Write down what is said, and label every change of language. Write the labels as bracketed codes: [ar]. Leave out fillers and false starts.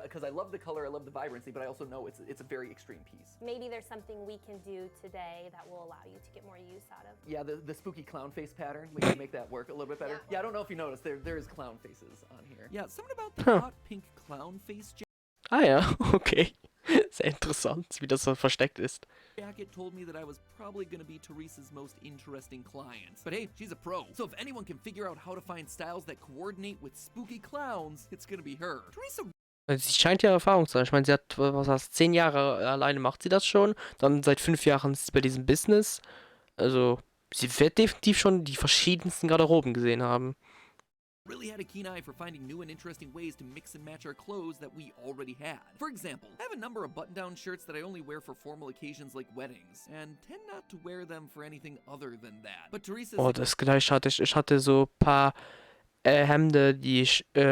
[en] Because I love the color, I love the vibrancy, but I also know it's a very extreme piece. Maybe there's something we can do today that will allow you to get more use out of. Yeah, the spooky clown face pattern, we can make that work a little bit better. Yeah, I don't know if you noticed, there is clown faces on here. Yeah, something about the Huh. hot pink clown face [de] Ah ja, okay. Sehr interessant, wie das so versteckt ist. [en] jacket told me that I was probably gonna be Teresa's most interesting client. But hey, she's a pro. So if anyone can figure out how to find styles that coordinate with spooky clowns, it's gonna be her. Teresa [de] Sie scheint ja Erfahrung zu haben. Ich meine, sie hat, was heißt, 10 Jahre alleine macht sie das schon. Dann seit 5 Jahren ist sie bei diesem Business. Also, sie wird definitiv schon die verschiedensten Garderoben gesehen haben. [en] really had a keen eye for finding new and interesting ways to mix and match our clothes that we already had. For example, I have a number of button-down shirts that I only wear for formal occasions like weddings, and tend not to wear them for anything other than that. But Teresa [de] Oh, das gleiche hatte ich. Ich hatte so ein paar Hemden, die ich.